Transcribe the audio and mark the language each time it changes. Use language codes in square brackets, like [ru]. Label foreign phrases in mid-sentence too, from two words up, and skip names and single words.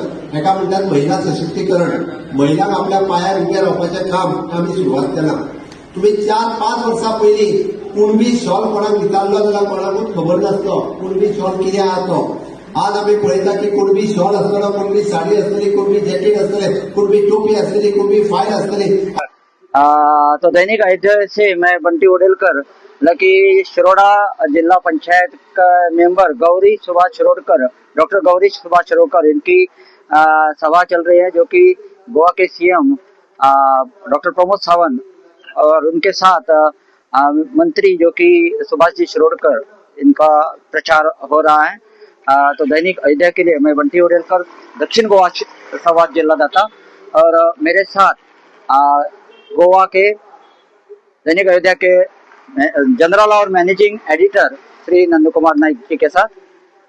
[kok] हेका म्हणटात महिला सशक्तीकरण. महिलांक आपल्या पायार उबे रावपाचें काम आमी सुरवात केलां. तुम्ही 4-5 वर्सां पयलीं कुणबी शॉल कोणाक दितालो जाल्यार कोणाकूच खबर नासलो कुणबी शॉल कितें आहा तो. आज आम्ही पळयता की कुणबी शॉल आसतलो, कुणबी साडी आसतली, कुणबी जॅकेट आसतले, कुणबी टोपी आसतली, कुणबी फायल आसतली. [hi] तो दैनिक अयोध्या से मैं बंटी ओडेलकर लकी शिरोडा जिला पंचायत का मेंबर गौरी सुभाष शिरोडकर, डॉक्टर गौरी सुभाष शिरोडकर इनकी सभा चल रही है जो कि गोवा के सीएम डॉक्टर प्रमोद सावंत और उनके साथ मंत्री जो कि सुभाष जी शिरोडकर इनका प्रचार हो रहा है। तो दैनिक अयोध्या के लिए मैं बंटी ओडेलकर दक्षिण गोवा संवाद जिलादाता और मेरे साथ गोवा के दैनिक अयोध्या के जनरल और [en] managing editor [hi] श्री नंद कुमार नाइक जी के साथ।